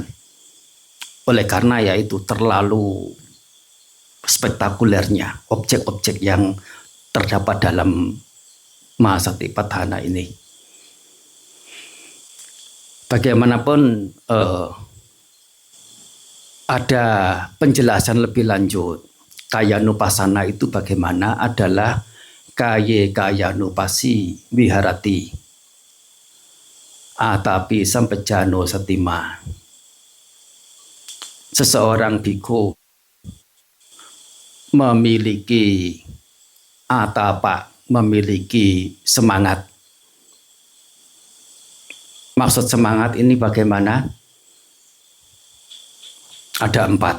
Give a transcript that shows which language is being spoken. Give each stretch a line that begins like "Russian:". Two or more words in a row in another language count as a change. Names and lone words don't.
Indonesian: Oleh karena yaitu terlalu spektakulernya objek-objek yang terdapat dalam Mahasatipatthana ini. Bagaimanapun ada penjelasan lebih lanjut. Kayanupasana itu bagaimana adalah
Pali: kayanupasi viharati atapi sampejano satima.
Indonesian: Seseorang bhikkhu memiliki atapa, memiliki semangat. Maksud semangat ini bagaimana? Ada 4.